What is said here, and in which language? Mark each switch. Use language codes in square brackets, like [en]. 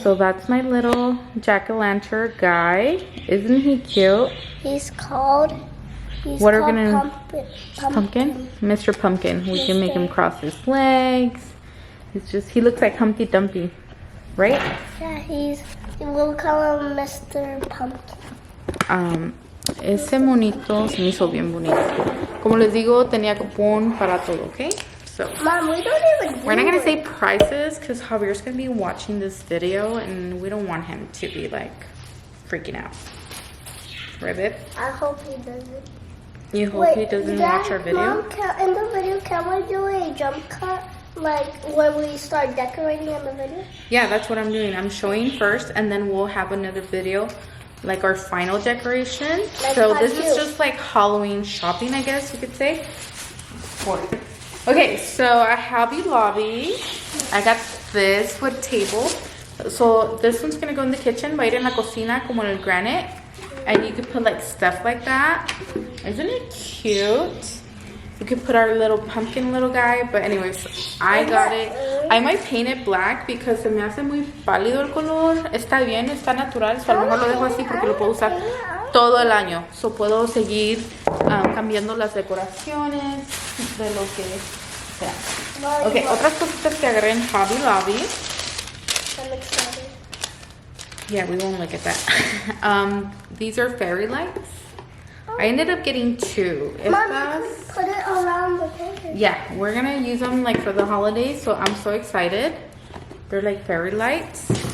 [en] So that's my little jack-o'-lantern guy. Isn't he cute? He's called What are we gonna Pumpkin? Mr. Pumpkin. We can make him cross his legs. He looks like Humpty Dumpty, right? Yeah, we'll call him Mr. Pumpkin. [es] Ese monito se me hizo bien bonito. Como les digo, tenía cupón para todo, okay? [en] So, Mom, we don't even we're not gonna say prices because Javier's gonna be watching this video and we don't want him to be like freaking out. Right, babe? I hope he doesn't. You hope he doesn't watch our video? Mom, in the video, can we do a jump cut? Like when we start decorating in the video? Yeah, that's what I'm doing. I'm showing first and then we'll have another video, like our final decoration. Like so this part is two. just like Halloween shopping, I guess you could say. Okay, so at Hobby Lobby, I got this wood table. So this one's gonna go in the kitchen, [es] va a ir en la cocina como en el [en] granite. And you could put like stuff like that. Isn't it cute? We could put our little pumpkin little guy. But anyways, I got it. I might paint it black because [es] se me hace muy pálido el color. Está bien, está natural. So a lo mejor lo dejo así porque lo puedo usar todo el año. So puedo seguir cambiando las decoraciones de lo que sea. Ok, otras cositas que agarré en Hobby Lobby. [en] I'm excited. Yeah, we won't look at that. These are fairy lights. I ended up getting two. Mom, you could put it around the table. Yeah, we're gonna use them like for the holidays, so I'm so excited. They're like fairy lights.